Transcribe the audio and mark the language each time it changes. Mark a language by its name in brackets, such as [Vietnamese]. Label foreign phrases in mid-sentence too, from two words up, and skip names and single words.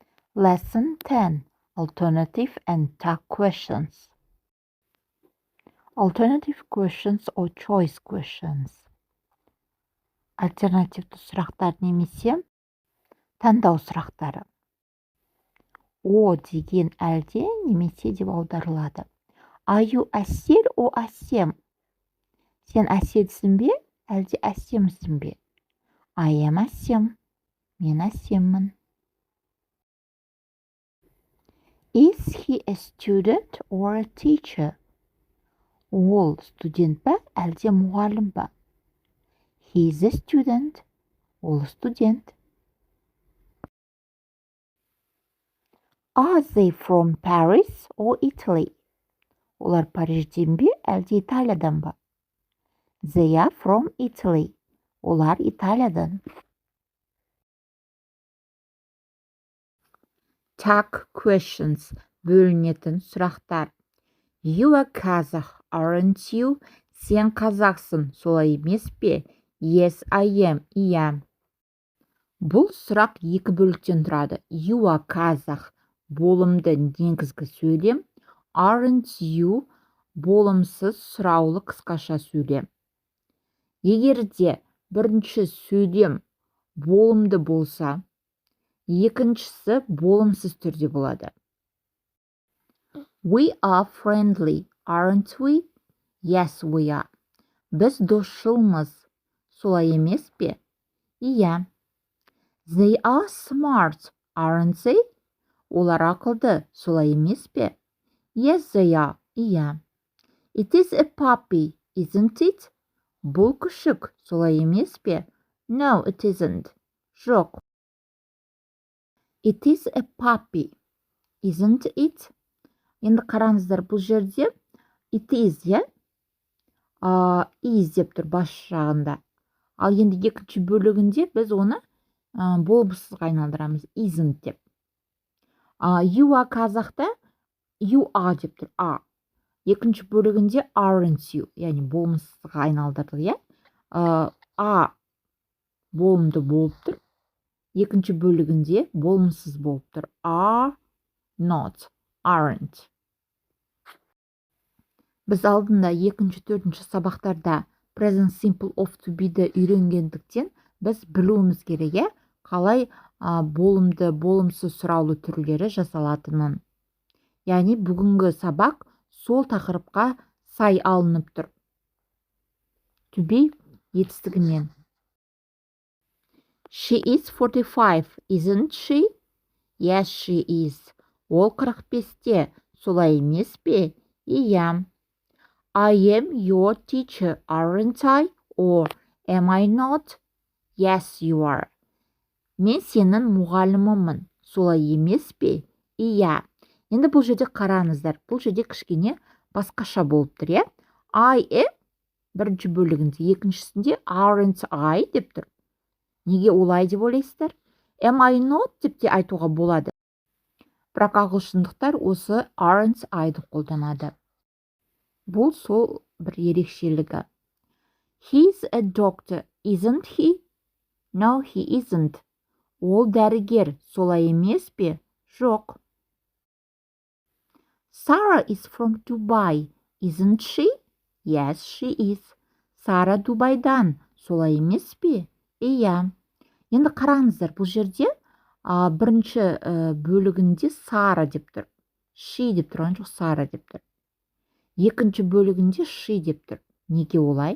[English] Lesson 10. Alternative and tag questions. Alternative questions or choice questions. [Kazakh] Альтернативті сұрақтар немесе таңдау сұрақтары. О деген әлде немесе деп аударылады. [English] Are you әсел or әсем? [Kazakh] Сен әселсің бе, әлде әсемсің бе? [English] I am әсем. [Kazakh] Мен әсеммін. [English] Is he a student or a teacher? [Kazakh] Ол студент ба, әлде мұғалім ба? [English] He is a student. [Kazakh] Ол студент. [English] Are they from Paris or Italy? [Kazakh] Олар Парижден бе, әлде Италиядан ба? [English] They are from Italy. [Kazakh] Олар Италиядан. [English] Tag questions. [Kazakh] Бөлінетін сұрақтар. [English] You are Kazakh, aren't you? [Kazakh] Сен қазақсың, солай емес пе? [English] Yes, I am. [Kazakh] Иә. Бұл сұрақ екі бөліктен тұрады. [English] You are Kazakh. [Kazakh] Болымды негізгі сөйлем. [English] Aren't you? [Kazakh] Болымсыз сұраулы қысқаша сөйлем. Егер де бірінші сөйлем болымды болса, екіншісі болымсыз түрде болады. [English] We are friendly, aren't we? Yes, we are. [Kazakh] Біз досшылмыз, солай емес пе? Иә. [English] They are smart, aren't they? Олар ақылды, солай емес пе? Yes, they are. Иә. It is a puppy, isn't it? [Kazakh] Бұл күшік, солай емес пе? [English] No, it isn't. Жоқ. It is a puppy, isn't it? [Kazakh] Енді қараңыздар, бұл жерде [English] it is, [Kazakh] иә? Is деп тұр бас жағында. Ал енді екінші бөлігінде біз оны болымсызға айналдырамыз. Isn't деп. [English] You are [Kazakh] қазақта [English] you are [Kazakh] деп тұр. Екінші бөлігінде [English] aren't you, [Kazakh] яғни болымсызға айналдырдық, иә? Болымды болып тұр. Екінші бөлігінде болымсыз болып тұр. [English] Are not, aren't. [Kazakh] Біз алдында екінші, төртінші сабақтарда [English] present simple of to be'ді [Kazakh] үйренгендіктен біз білуіміз керек, қалай болымды, болымсыз сұраулы түрлері жасалатынын. Яғни бүгінгі сабақ сол тақырыпқа сай алынып тұр. [English] To be [Kazakh] етістігінен. [English] She is 45, isn't she? Yes, she is. [Kazakh] Ол 45-те, солай емес пе? Иә. [English] I am your teacher, aren't I? Or am I not? Yes, you are. [Kazakh] Мен сенің мұғалімімін, солай емес пе? Иә. Енді бұл жерде қараңыздар, бұл жерде кішкене басқаша болып тұр, иә? [English] I am [Kazakh] бірінші бөлігінде, екіншісінде [English] aren't I [Kazakh] деп тұр. Неге олай деп ойлайсыздар? [English] Am I not [Kazakh] деп те айтуға болады. Бірақ ағылшындықтар осы [English] aren't I- [Kazakh] ды қолданады. Бұл сол бір ерекшелігі. [English] He's a doctor, isn't he? No, he isn't. [Kazakh] Ол дәрігер, солай емес пе? Жоқ. [English] Sarah is from Dubai, isn't she? Yes, she is. [Kazakh] Сара Дубайдан, солай емес пе? Иә. Енді қараңыздар, бұл жерде бірінші бөлігінде Сара деп тұр. She деп тұрған жоқ, Сара деп тұр. Екінші бөлігінде she деп тұр. Неге олай?